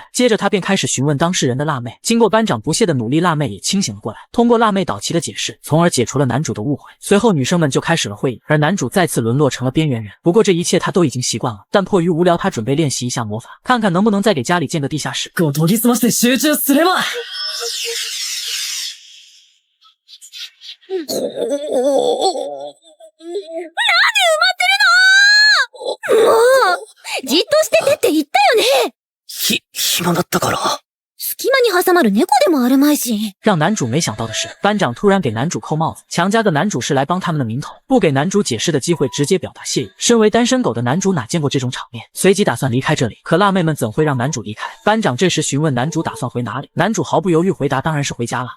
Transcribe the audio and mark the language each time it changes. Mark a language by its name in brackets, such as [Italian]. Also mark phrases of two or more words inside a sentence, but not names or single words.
[Chinese] 接着他便开始询问当事人的辣妹。经过班长不懈的努力，辣妹也清醒了过来，通过辣妹导齐的解释，从而解除了男主的误会。随后女生们就开始了会议，而男主再次沦落成了边缘人。不过这一切他都已经习惯了，但迫于无聊，他准备练习一下魔法，看看能不能再给家里建个地下室。 [Japanese] こう研ぎ澄まして集中すれば。もうじっとしててって言ったよね。暇だったから。隙間に挟まる猫でもあるまいし。 [Chinese] 让男主没想到的是，班长突然给男主扣帽子，强加个男主是来帮他们的名头，不给男主解释的机会，直接表达谢意。身为单身狗的男主哪见过这种场面，随即打算离开这里。可辣妹们怎会让男主离开？班长这时询问男主打算回哪里，男主毫不犹豫回答当然是回家了。